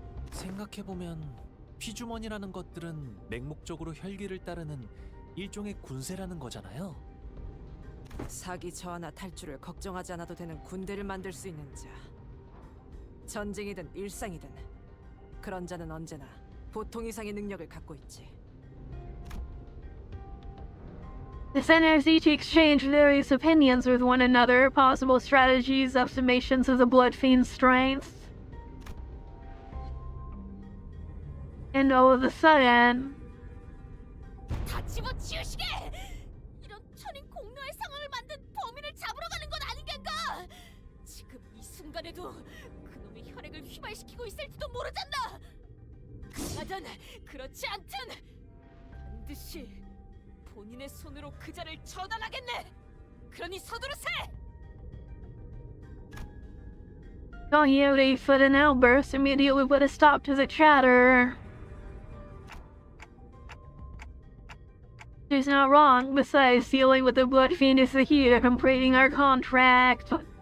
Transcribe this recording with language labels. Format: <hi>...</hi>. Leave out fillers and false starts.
<ko>생각해보면 피주머니라는 것들은 맹목적으로 혈기를 따르는 일종의 군세라는 거잖아요. 사기 저하나 탈출을 걱정하지 않아도 되는 군대를 만들 수 있는 자. 전쟁이든 일상이든 그런 자는 언제나 보통 이상의 능력을 갖고 있지.</ko> <en>The senators each exchange various opinions with one another, possible strategies, estimations of the Blood Fiend's strength. And all of a sudden,</en> <ko>다 집어치우시게! 이런 천인 공로의 상황을 만든 범인을 잡으러 가는 건 아닌가? 지금 이 순간에도 그놈의 혈액을 휘발시키고 있을지도 모르잖아. 가능하든 그렇지 않든 반드시 본인의 손으로 그 자를 처단하겠네. 그러니 서두르세.</ko> <en>Don Quixote foot and outburst immediately put a stop to the chatter. She's not wrong. Besides, dealing with the Blood Fiend is the key to completing our contract.</en>